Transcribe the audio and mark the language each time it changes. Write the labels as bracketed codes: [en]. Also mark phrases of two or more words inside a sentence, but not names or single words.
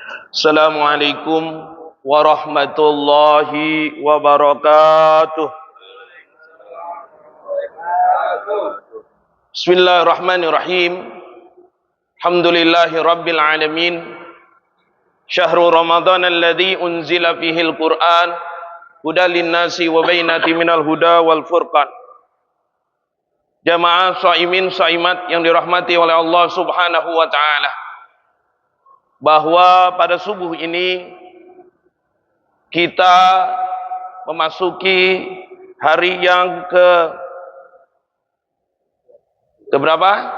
[ar] السلام عليكم ورحمة الله وبركاته. بسم الله الرحمن الرحيم. الحمد لله رب العالمين. شهر رمضان الذي أنزل فيه القرآن هدى للناس وبينات من الهدى والفرقان. [id] Jamaah [ar] صائمين صائمات [id] yang dirahmati oleh Allah [ar] سبحانه وتعالى, [id] bahwa pada subuh ini kita memasuki hari yang ke berapa?